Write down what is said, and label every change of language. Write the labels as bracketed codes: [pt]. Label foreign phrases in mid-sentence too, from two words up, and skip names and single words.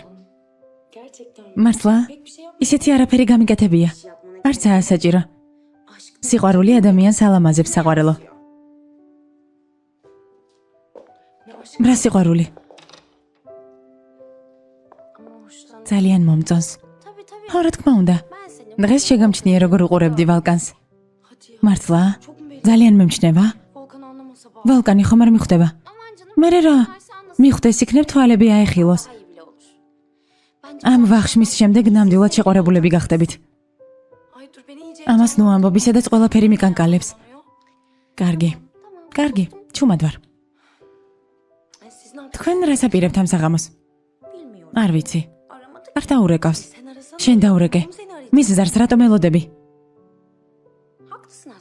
[tr] Gerçekten [ka] მართლა? [tr] pek bir şey yapmadım. [ka] ისეთი არაფერი გამიკეთებია. არცაა საჭირო. [tr] Aşk. [ka] სიყვარული ადამიანს ალამაზებს საყვარელო. [tr] Ne aşk. [ka] რა სიყვარული? [tr] Ama hoşlanıyorum. [ka] ძალიან მომწონს. [tr] Tabii tabii. [ka] ხო, რა თქმა უნდა. [tr] Ben seni. [ka] დღეს შეგამჩნია როგორ უყურებდი ვალკანს. [tr] Hadi ya. [ka] მართლა? [tr] Çok mu belli? [ka] ძალიან memჩნევა? [tr] Volkan anlamasa bak. [ka] ვალკანი ხომ არ მიხვდება? [tr] Aman canım. [ka] მე რა? [tr] Verse anlasın. [ka] მიხვდეს იქნებ თვალები აეხილოს. [tr] Daha iyi bile olur. [ka] ამ ვახშმის შემდეგ ნამდვილად შეყვარებულები გახდებით. [tr] Ay dur beni iyice [ka] ამას ნუ ამბობი, სადაც ყველაფერი მიკანკალებს. კარგი. კარგი, ჩუმად ვარ. [tr] Siz ne yaptınız [ka] თქვენ რას აპირებთ ამ საღამოს? [tr] bilmiyorum. [ka] არ vicი. [tr] Aramadık. [ka] არ დაურეკავს. [tr] Sen arasana. [ka] შენ დაურეკე. [tr] Oğlum seni arayacağım. [ka] მის ზარს რატომ ელოდები? [tr] Haklısın aslında.